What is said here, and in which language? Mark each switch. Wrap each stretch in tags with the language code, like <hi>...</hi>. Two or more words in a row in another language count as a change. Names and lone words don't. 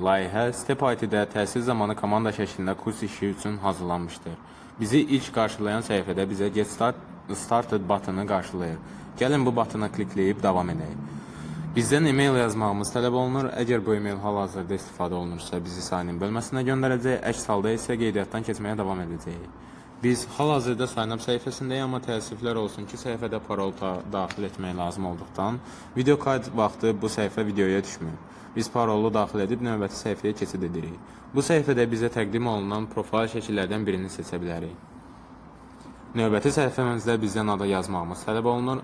<az>Layihə Step IT-də təhsil zamanı komanda şəklində kurs işi üçün hazırlanmışdır. Bizi ilk qarşılayan səhifədə bizə</az> <en>Get Started</en> <az>butonu qarşılayır. Gəlin bu butona klikləyib davam edək. Bizdən e-mail yazmağımız tələb olunur. Əgər bu e-mail hal-hazırda istifadə olunursa bizi sign-in bölməsinə göndərəcək. Əks halda isə qeydiyyatdan keçməyə davam edəcəyik. Biz hal-hazırda sign-up səhifəsindəyik, amma təəssüflər olsun ki, səhifədə parol daxil etmək lazım olduqdan video kayıt vaxtı bu səhifə videoya düşmür. Biz parolu daxil edib növbəti səhifəyə keçid edirik. Bu səhifədə bizə təqdim olunan profil şəkillərdən birini seçə bilərik. Növbəti səhifəmizdə bizdən adı yazmağımız tələb olunur.</az>